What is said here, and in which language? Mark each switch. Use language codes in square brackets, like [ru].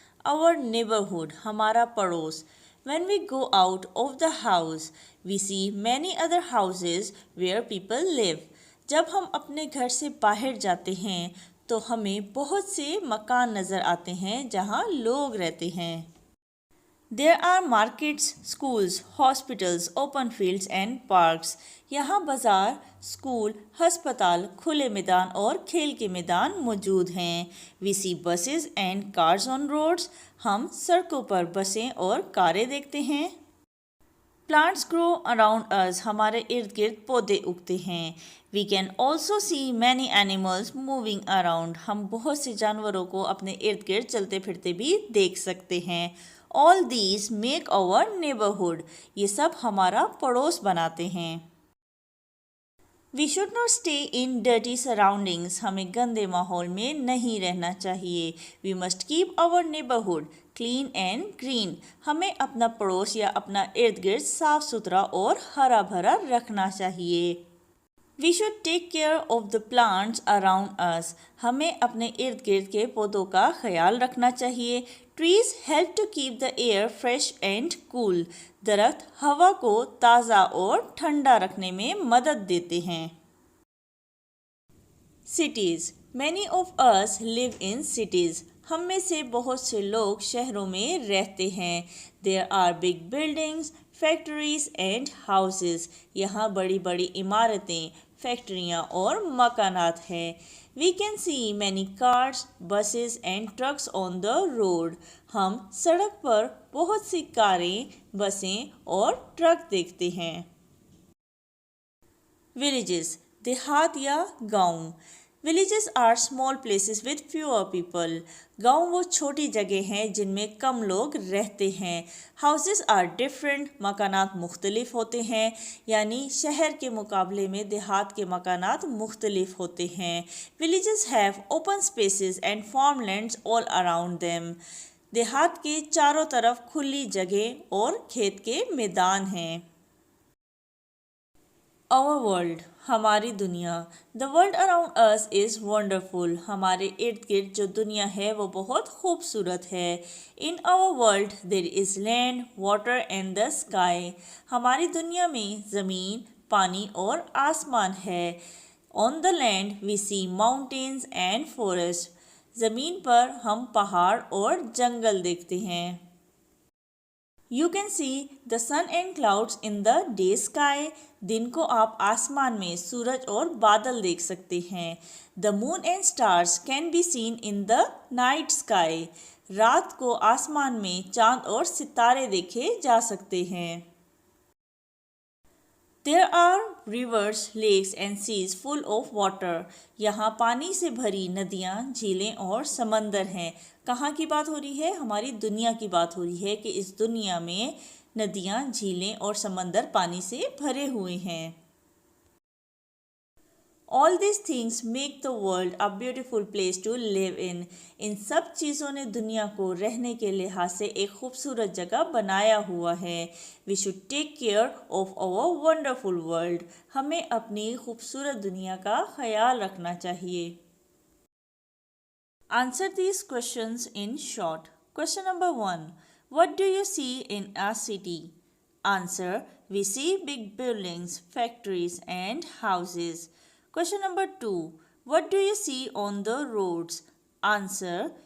[en] Our neighborhood, [hi] हमारा पड़ोस. [en] When we go out of the house, we see many other houses where people live. [hi] जब हम अपने घर से बाहर जाते हैं तो हमें बहुत से मकान नज़र आते हैं जहाँ लोग रहते हैं. [en] There are markets, schools, hospitals, open fields and parks. [hi] यहाँ बाज़ार, स्कूल, हस्पताल, खुले मैदान और खेल के मैदान मौजूद हैं. [en] We see buses and cars on roads. [hi] हम सड़कों पर बसें और कारें देखते हैं. [en] Plants grow around us. [hi] हमारे इर्द गिर्द पौधे उगते हैं. [en] We can also see many animals moving around. [hi] हम बहुत से जानवरों को अपने इर्द गिर्द चलते फिरते भी देख सकते हैं. [en] All these make our neighborhood. [hi] ये सब हमारा पड़ोस बनाते हैं. [en] We should not stay in dirty surroundings. [hi] हमें गंदे माहौल में नहीं रहना चाहिए. [en] We must keep our neighborhood clean and green. [hi] हमें अपना पड़ोस या अपना इर्द गिर्द साफ सुथरा और हरा भरा रखना चाहिए. [en] We should take care of the plants around us. [hi] हमें अपने इर्द गिर्द के पौधों का ख्याल रखना चाहिए. [en] Trees help to keep the air fresh and cool. [hi] दरख्त हवा को ताज़ा और ठंडा रखने में मदद देते हैं. [en] Cities. Many of us live in cities. [hi] हम में से बहुत से लोग शहरों में रहते हैं. [en] There are big buildings, factories and houses. [hi] यहाँ बड़ी बड़ी इमारतें, फैक्ट्रियाँ और मकानात हैं. [en] We can see many cars, buses and trucks on the road. [hi] हम सड़क पर बहुत सी कारें, बसें और ट्रक देखते हैं. [en] Villages. [hi] देहात या गांव. [en] Villages are small places with fewer people. [hi] गांव वो छोटी जगह हैं जिनमें कम लोग रहते हैं. [en] Houses are different. [hi] मकानात मुख्तलिफ होते हैं. यानी शहर के मुकाबले में देहात के मकानात मुख्तलिफ होते हैं. [en] Villages have open spaces and farmlands all around them. [hi] देहात के चारों तरफ खुली जगह और खेत के मैदान हैं. [en] Our world. [hi] हमारी दुनिया. [en] The world around us is wonderful. [hi] हमारे इर्द गिर्द जो दुनिया है वो बहुत खूबसूरत है. [en] In our world there is land, water and the sky. [hi] हमारी दुनिया में ज़मीन, पानी और आसमान है. [en] On the land we see mountains and forests. [hi] ज़मीन पर हम पहाड़ और जंगल देखते हैं. [en] You can see the sun and clouds in the day sky. [hi] दिन को आप आसमान में सूरज और बादल देख सकते हैं. [en] The moon and stars can be seen in the night sky. [hi] रात को आसमान में चांद और सितारे देखे जा सकते हैं. [en] There are rivers, lakes and seas full of water. [hi] यहाँ पानी से भरी नदियाँ, झीलें और समंदर हैं. कहाँ की बात हो रही है? हमारी दुनिया की बात हो रही है कि इस दुनिया में नदियाँ, झीलें और समंदर पानी से भरे हुए हैं. [en] All these things make the world a beautiful place to live in. [hi] इन सब चीज़ों ने दुनिया को रहने के लिहाज से एक खूबसूरत जगह बनाया हुआ है. [en] We should take care of our wonderful world. [hi] हमें अपनी खूबसूरत दुनिया का ख्याल रखना चाहिए. [en] Answer these questions in short. Question number 1. What do you see in a city? Answer. We see big buildings, factories and houses. Question number 2. What do you see on the roads? Answer.